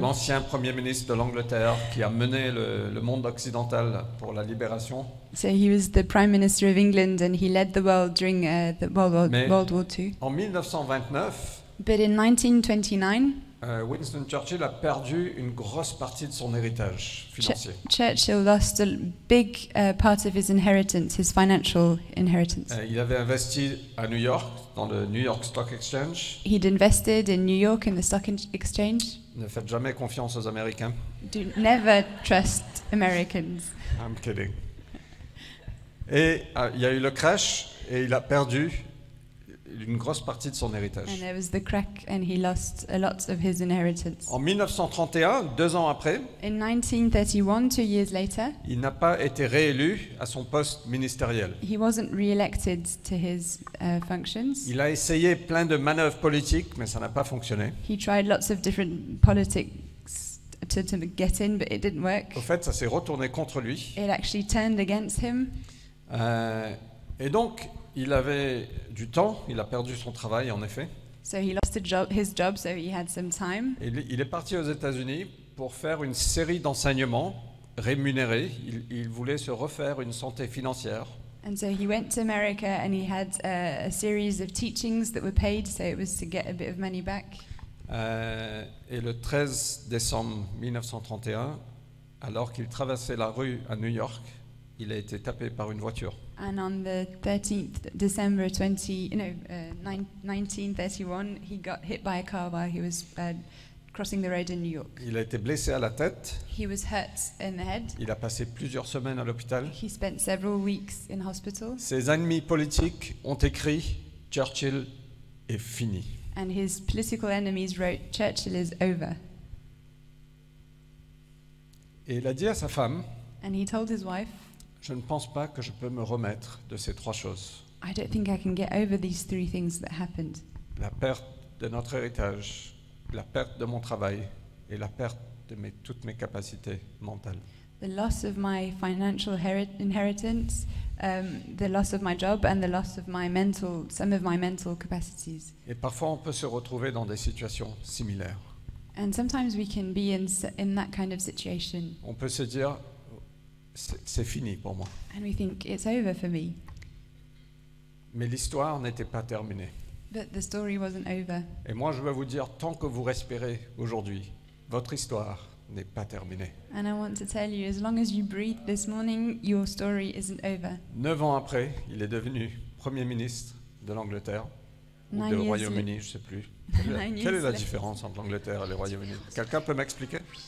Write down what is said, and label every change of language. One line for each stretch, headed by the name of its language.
French: l'ancien Premier ministre de l'Angleterre qui a mené le monde occidental pour la libération.
English: So he was the Prime Minister of England and he led the world during the
French: Mais-
English: World War II.
French: En 1929,
English: But in 1929,
French: Winston Churchill a perdu une grosse partie de son héritage financier.
English: Churchill lost a big part of his inheritance, his financial inheritance.
French: Il avait investi à New York, dans le New York Stock Exchange.
English: He'd invested in New York in the stock exchange.
French: Ne faites jamais confiance aux Américains.
English: Do never trust Americans. I'm kidding.
French: Et il y a eu le crash et il a perdu une grosse partie de son héritage.
English: And there was the crack and he lost a lot of his inheritance.
French: En 1931, 2 ans après,
English: In 1931, 2 years later,
French: il n'a pas été réélu à son poste ministériel.
English: he wasn't re-elected to his functions.
French: Il a essayé plein de manœuvres politiques, mais ça n'a pas fonctionné.
English: He tried lots of different politics to get in, but it didn't work.
French: Au fait, ça s'est retourné contre lui.
English: It actually turned against him.
French: Et donc, il avait du temps, il a perdu son travail en effet.
English: So he lost his job, so he had some time.
French: Et il est parti aux États-Unis pour faire une série d'enseignements rémunérés. Il voulait se refaire une santé financière.
English: And so he went to America and he had a series of teachings that were paid, so it was to get a bit of money back.
French: Et le 13 décembre 1931, alors qu'il traversait la rue à New York, il a été tapé par une voiture.
English: And on the 13th December 1931, he got hit by a car while he was crossing the road in New York.
French: Il a été blessé à la tête.
English: He was hurt in the head.
French: Il a passé plusieurs semaines à l'hôpital.
English: He spent several weeks in hospital.
French: Ses ennemis politiques ont écrit « Churchill est fini ».
English: And his political enemies wrote, Churchill is over.
French: Et il a dit à sa femme,
English: And he told his wife,
French: je ne pense pas que je peux me remettre de ces trois choses.
English: I don't think I can get over these three things that happened.
French: La perte de notre héritage, la perte de mon travail et la perte de toutes mes capacités mentales.
English: The loss of my financial inheritance, the loss of my job, and the loss of some of my mental capacities.
French: Et parfois on peut se retrouver dans des situations similaires.
English: And sometimes we can be in that kind of situation,
French: On peut se dire, c'est fini pour moi.
English: and we think it's over for me.
French: Mais l'histoire n'était pas terminée.
English: But the story wasn't over.
French: Et moi, je veux vous dire, tant que vous respirez aujourd'hui, votre histoire n'est pas terminée.
English: And I want to tell you, as long as you breathe this morning, your story isn't over.
French: 9 ans après, il est devenu Premier ministre de l'Angleterre, ou
English: 9
French: du
English: years
French: Royaume-Uni, je ne sais plus.
English: 9
French: Quelle est
English: years
French: la
English: later.
French: différence entre l'Angleterre et le Royaume-Uni? Quelqu'un peut m'expliquer?